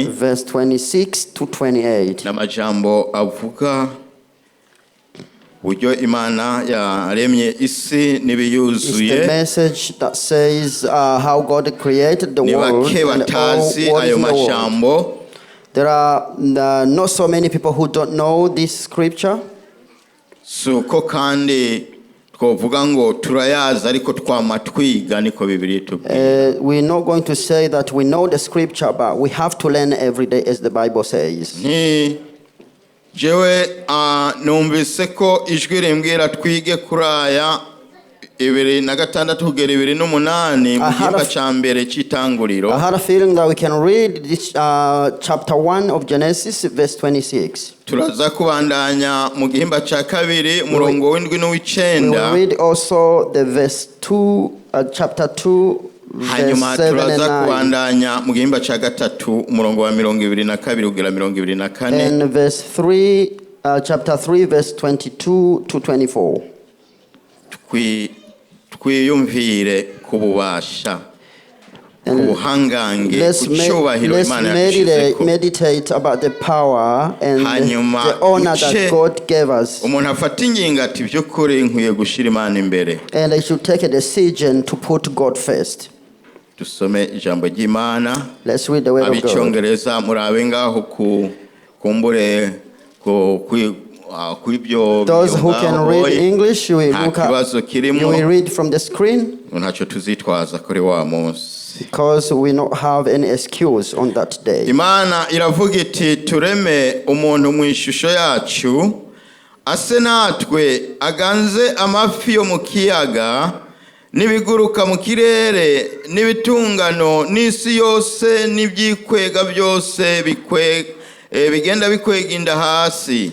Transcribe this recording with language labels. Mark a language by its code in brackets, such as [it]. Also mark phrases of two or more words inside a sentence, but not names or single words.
[en] verse 26 to 28. [rn] n'amajambo avuga buryo Imana yaremye isi [en] It's [rn] n'ibiyuzuye. [en] the message that says how God created the [rn] Ni [en] world [rn] bake [en] and all [rn] batazi [en] what is [rn] ayo [en] in the world. [rn] majambo. [en] There are not so many people who don't know this scripture. [rn] Suko kandi twovuga ngo turayaza ariko twama twiga niko Bibiliya itubwira. [en] We're not going to say that we know the scripture, but we have to learn every day, as the Bible says. [rn] Jewe numvise ko ijwi rimbwira twige kuraya 2:6 kugera 2:8 mu gihimba ca mbere c'itanguriro. [en] I had a feeling that we can read this chapter 1 of Genesis, verse 26. [rn] Turaza kubandanya mu gihimba ca kabiri umurongo w'indwi [en] We will [rn] n'uw'icenda. [en] read also the verse 2, chapter 2, verse [rn] Hanyuma [en] 7 and [rn] turaza [en] 9. [rn] kubandanya mu gihimba ca gatatu umurongo wa 22 kugera 24. [en] And verse 3, chapter 3, verse 22 to 24. [rn] Twiyumvire ku bubasha, ku buhangange, ku cyubahiro [en] Let's [rn] Imana yadushyizeko. [en] meditate about the power and [rn] Hanyuma [en] the honor that [rn] uce [en] God gave us. [rn] umuntu afata ingingo ati by'ukuri nkwiye gushyira Imana imbere. [en] And I should take a decision to put God first. [rn] Dusome ijambo ry'Imana. [en] Let's read the word of God. [rn] Abicyongereza murabe ngaho kumbure kw'ibyo. [en] Those who can read English, you will look up. You will read from the screen, [rn] ntacyo tuzitwaza kuri wa munsi. [en] because we not have any excuse on that day. [rn] Imana iravuga iti tureme umuntu mu ishusho yacu ase natwe aganze amafi yo mu kiyaga n'ibiguruka mu kirere n'ibitungano n'isi yose n'ibyikwega byose bigenda bikwega inda hasi.